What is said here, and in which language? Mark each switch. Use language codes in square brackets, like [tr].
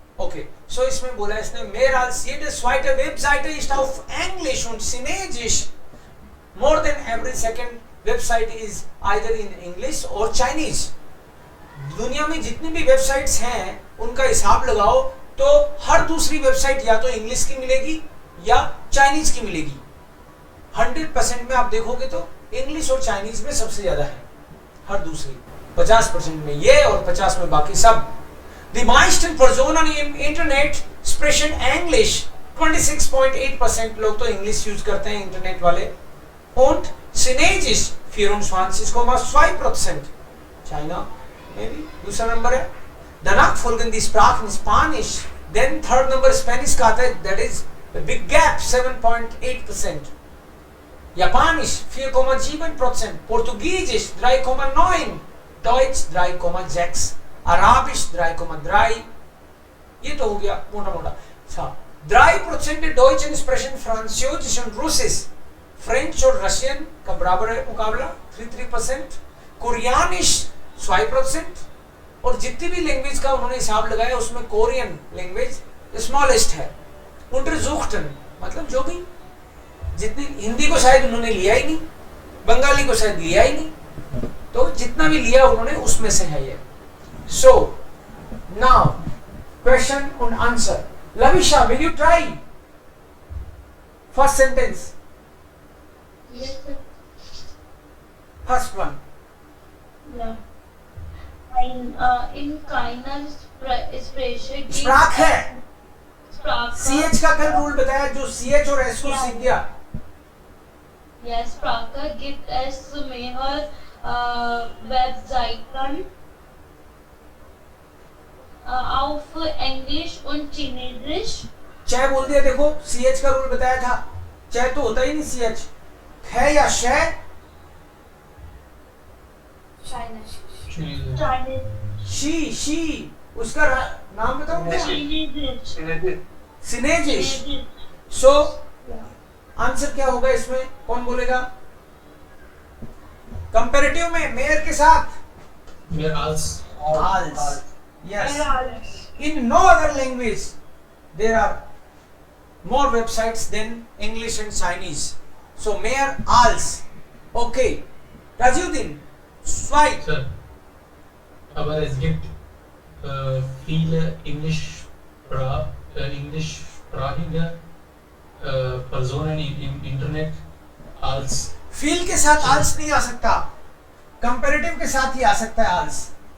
[de] Okay, so [hi] इसमें बोला इसने [de] mehr als jede zweite Webseite ist auf Englisch und Chinesisch. [en] More than every second website is either in English or Chinese. [hi] दुनिया में जितनी भी websites हैं उनका हिसाब लगाओ तो हर दूसरी वेबसाइट या तो इंग्लिश की मिलेगी या चाइनीज की मिलेगी। 100% में आप देखोगे तो इंग्लिश और चाइनीज में सबसे ज्यादा है, हर दूसरी 50% में ये और 50 में बाकी सब। [de] The meisten Personen im Internet sprechen English. [hi] 26,8% लोग तो इंग्लिश यूज करते हैं इंटरनेट वाले। [de] Und Chinesisch 24,2%। [hi] चाइना में भी दूसरा नंबर है। [de] danach folgen die Sprachen Spanisch, [en] then third number Spanish [hi] का आता है, [en] that is a big gap 7.8%. [de] Japanisch 4,7%, Portugiesisch 3,9%, Deutsch 3,6%, Arabisch 3,3%. [hi] ये तो हो गया मोटा मोटा. अच्छा, [de] 3% Deutsch Sprechen Französisch und Russisch, [hi] French और रशियन का बराबर है मुकाबला 3%, कोरियानिश 2%, और जितनी भी लैंग्वेज का उन्होंने हिसाब लगाया उसमें कोरियन लैंग्वेज स्मॉलेस्ट है. untersuchten मतलब जो भी, जितनी, हिंदी को शायद उन्होंने लिया ही नहीं, बंगाली को शायद लिया ही नहीं, तो जितना भी लिया उन्होंने उसमें से है ये. [en] So now question and answer. Lavisha, will you try first sentence? Yes, sir. First one. [de] Yeah. In keiner Sprache gibt Sprache. Sprache. [hi] CH का कल रूल बताया, जो CH और S को सीख गया. [de] Ja, Sprache gibt es mehr Webseiten auf Englisch und Chinesisch. [hi] चाय बोल दिया, देखो CH का रूल बताया था, चाय तो होता ही नहीं CH. है या शय? [en] Chinese. Chinese. [hi] शी, उसका नाम बताओ. [de] Chinesisch. सिनेजिश. Chinesisch. [hi] सो आंसर क्या होगा इसमें, कौन बोलेगा? कंपैरेटिव में मेयर के साथ [de] Mehr als. als. Yes. Alles. [en] In no other language there are more websites than English and Chinese. [de] So mehr als. Okay. Rajiuddin, zwei. [en] Sir. [de] Aber es gibt viele englischsprachige Personen im Internet als. [hi] Feel के साथ als नहीं आ सकता, comparative के साथ ही आ सकता है als.